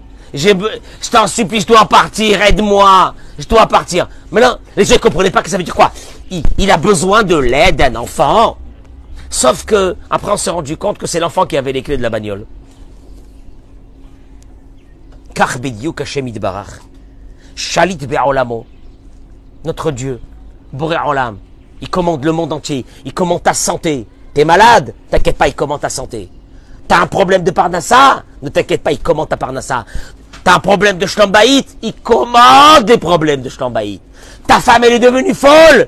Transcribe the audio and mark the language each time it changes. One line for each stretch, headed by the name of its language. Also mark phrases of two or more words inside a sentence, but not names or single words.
French: Je t'en supplie, je dois partir, aide-moi. Je dois partir. Maintenant, les gens ne comprenaient pas que ça veut dire quoi. Il a besoin de l'aide d'un enfant. Sauf que, après, on s'est rendu compte que c'est l'enfant qui avait les clés de la bagnole.
Hebrew: Car בדיוק השם יתברך. שליט בעולמו.
French: Notre Dieu,
Hebrew: בורא עולם,
French: il commande le monde entier. Il commande ta santé. T'es malade? T'inquiète pas, il commande ta santé. T'as un problème de parnassa? Ne t'inquiète pas, il commande ta parnassa. T'as un problème de shlambaït? Il commande des problèmes de shlambaït. Ta femme, elle est devenue folle?